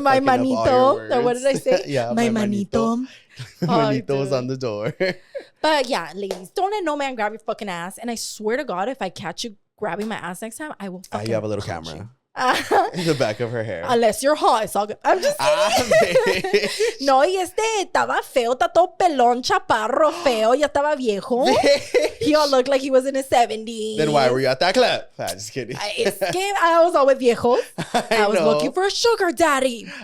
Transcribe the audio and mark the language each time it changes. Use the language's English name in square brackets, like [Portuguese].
[English] my manito. Or what did I say? Yeah, my manito. Manito was on the door. But yeah, ladies, don't let no man grab your fucking ass. And I swear to God, if I catch you grabbing my ass next time, I will fucking you have a little camera in the back of her hair. Unless you're hot, it's all good. I'm just kidding. [Spanish] No, y estaba feo, está todo pelón, chaparro, feo, ya estaba viejo. [English] He all looked like he was in his 70s. Then why were you at that club? Just kidding. I was always viejos. I was looking for a sugar daddy.